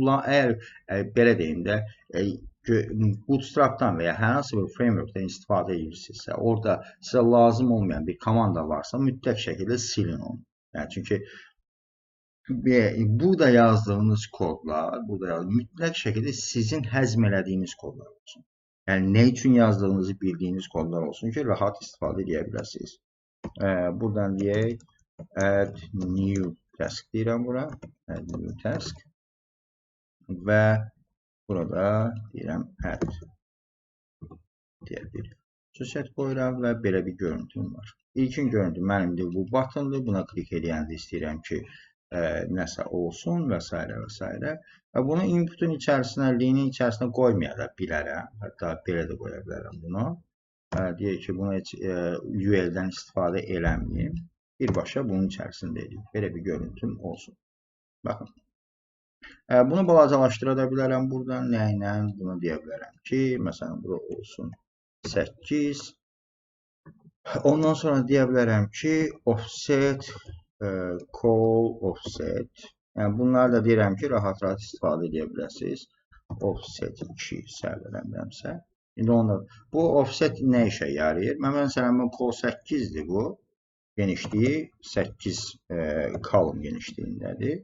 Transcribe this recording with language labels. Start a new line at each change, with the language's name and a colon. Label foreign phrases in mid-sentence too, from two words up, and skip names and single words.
Azerbaijani: Bunlar əgər belə deyim də Bootstrap'dan və ya hər hansı bir framework'dan istifadə edirsinizsə, orada sizə lazım olmayan bir komanda varsa, mütləq şəkildə silin onu. Yəni çünki burada yazdığınız kodlar, mütləq şəkildə sizin həzm elədiyiniz kodlar olsun. Yəni nə üçün yazdığınızı bildiyiniz kodlar olsun ki, rahat istifadə edə biləsiniz. Buradan deyək,
English: add new task
Azerbaijani: deyirəm bura.
English: Add new task.
Azerbaijani: Və Burada deyirəm add deyə bir xüsusiyyət qoyuram və belə bir görüntüm var. İlkin görüntü mənimdir, bu buttondur. Buna klik edəndə istəyirəm ki, nəsə olsun və s. və s. Və bunu inputun içərisinə, linin içərisinə qoymaya da bilərəm. Hətta belə də qoya bilərəm bunu. Deyək ki, bunu heç UL-dən istifadə eləməyim. Birbaşa bunun içərisində edeyim. Belə bir görüntüm olsun. Baxın. Bunu balacalaşdıra da bilərəm buradan. Nə ilə? Bunu deyə bilərəm ki, məsələn, bura olsun 8. Ondan sonra deyə bilərəm ki,
English: offset, call, offset.
Azerbaijani: Yəni, bunları da deyirəm ki, rahat-rahat istifadə edə biləsiniz. Offset 2 səhv eləmirəmsə. İndi bu offset nə işə yarayır? Məsələn, call 8-dir bu. Genişliyi 8 column genişliyindədir.